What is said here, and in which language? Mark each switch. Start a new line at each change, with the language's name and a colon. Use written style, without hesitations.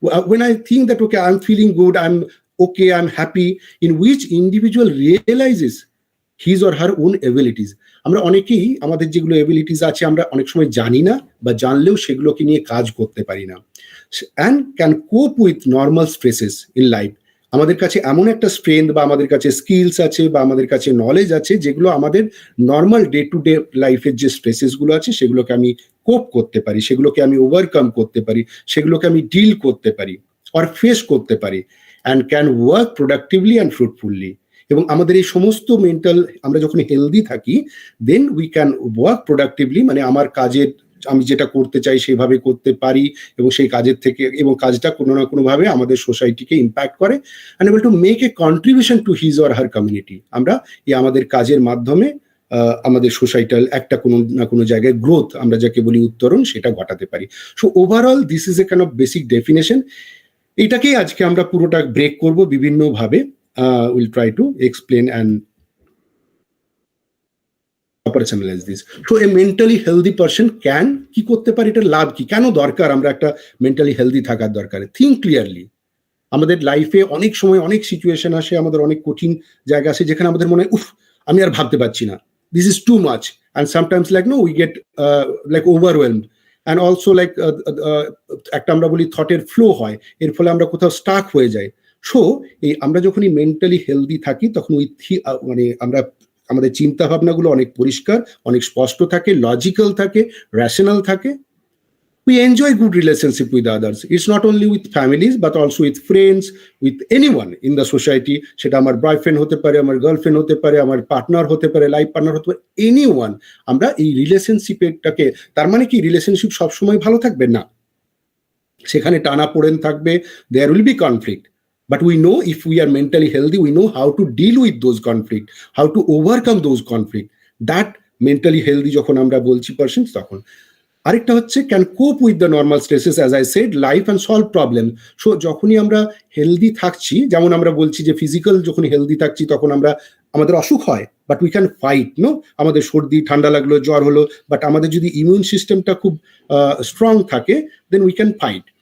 English: When I think that, okay, I'm feeling good, I'm okay, I'm happy, in which individual realizes his or her own abilities.
Bangla: আমরা অনেকেই আমাদের যেগুলো abilities আছে আমরা অনেক সময় জানি না, বা জানলেও সেগুলোকে নিয়ে কাজ করতে পারি না।
English: And can cope with normal stresses in life.
Bangla: আমাদের কাছে এমন একটা স্ট্রেংথ বা আমাদের কাছে স্কিলস আছে বা আমাদের কাছে নলেজ আছে, যেগুলো আমাদের নর্মাল ডে টু ডে লাইফের যে স্ট্রেসেসগুলো আছে সেগুলোকে আমি কোপ করতে পারি, সেগুলোকে আমি ওভারকাম করতে পারি, সেগুলোকে আমি ডিল করতে পারি অর ফেস করতে পারি,
English: And can work productively and fruitfully.
Bangla: এবং আমাদের এই সমস্ত মেন্টাল, আমরা যখন হেলদি থাকি,
English: then we can work productively,
Bangla: মানে আমার কাজের আমি যেটা করতে চাই সেভাবে করতে পারি, এবং সেই কাজের থেকে, এবং কাজটা কোনো না কোনোভাবে আমাদের সোসাইটিকে ইম্প্যাক্ট করে,
English: And able to make a contribution to his or her community.
Bangla: আমরা এই আমাদের কাজের মাধ্যমে আমাদের সোসাইটাল একটা কোনো না কোনো জায়গায় গ্রোথ, আমরা যাকে বলি উত্তরণ, সেটা ঘটাতে পারি।
English: So overall this is a kind of basic definition.
Bangla: এটাকেই আজকে আমরা পুরোটা ব্রেক করব বিভিন্নভাবে।
English: We'll try to explain and operationalize this. So a mentally healthy person can
Bangla: কি করতে পারে, এটার লাভ কি, কেন দরকার আমরা একটা মেন্টালি হেলদি থাকার দরকার।
English: Think clearly.
Bangla: আমাদের লাইফে অনেক সময় অনেক সিচুয়েশন আসে, আমাদের অনেক কঠিন জায়গা আসে যেখানে আমাদের মনে হয় উফ আমি আর ভাবতে পারছি না,
English: this is too much, and sometimes like no we get like overwhelmed,
Bangla: and also like একটা আমরা বলি থটের ফ্লো হয়, এর ফলে আমরা কোথাও স্টাক হয়ে যাই। সো এই আমরা যখনই মেন্টালি হেলদি থাকি, তখন ওই মানে আমরা আমাদের চিন্তা ভাবনাগুলো অনেক পরিষ্কার, অনেক স্পষ্ট থাকে, লজিক্যাল থাকে, রেশনাল থাকে।
English: We enjoy good relationship with others. It's not only with families, but also with friends, with anyone in the society.
Bangla: সেটা আমার বয়ফ্রেন্ড হতে পারে, আমার গার্লফ্রেন্ড হতে পারে, আমার পার্টনার হতে পারে, লাইফ পার্টনার হতে পারে, এনিওয়ান। আমরা এই রিলেশনশিপটাকে, তার মানে কি রিলেশনশিপ সবসময় ভালো থাকবে না, সেখানে টানা পোড়েন থাকবে,
English: there will be conflict. But we know if we are mentally healthy, we know how to deal with those conflict, how to overcome those conflict. That mentally healthy
Bangla: যখন আমরা বলছি পারসন, তখন আরেকটা হচ্ছে
English: Can cope with the normal stresses as I said, life and solve problem.
Bangla: So যখনই আমরা healthy থাকছি, যেমন আমরা বলছি যে ফিজিক্যাল যখন হেলদি থাকছি তখন আমরা আমাদের অসুখ হয়,
English: but we can fight,
Bangla: no, আমাদের সর্দি ঠান্ডা লাগলো, জ্বর হলো, বাট আমাদের যদি ইমিউন সিস্টেমটা খুব স্ট্রং থাকে,
English: Then we can fight.